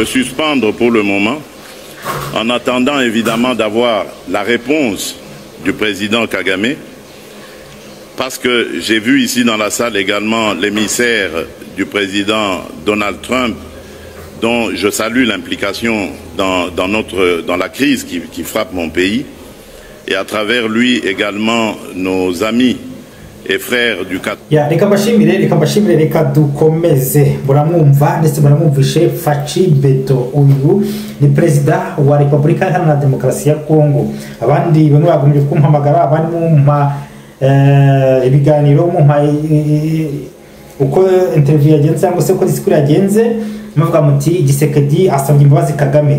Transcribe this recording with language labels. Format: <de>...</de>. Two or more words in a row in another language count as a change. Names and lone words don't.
<fr>suspendre pour le moment, en attendant évidemment d'avoir la réponse du président Kagame, parce que j'ai vu ici dans la salle également l'émissaire du président Donald Trump, dont je salue l'implication dans la crise qui frappe mon pays, et à travers lui également nos amis et frères du</fr> <rw>reka dukomeze muramwumva ndetse muramwumvishe Faci Beto. Uyu ni perezida wa Repubulika Iharanira Demokarasi ya Kongo. Abandi bamwe bagombye kumpamagara, abandi mumpa ibiganiro, mumpa uko interview yagenze cyangwa se uko disikuru yagenze, muvuga muti Gisekedi asabye imbabazi Kagame.</rw>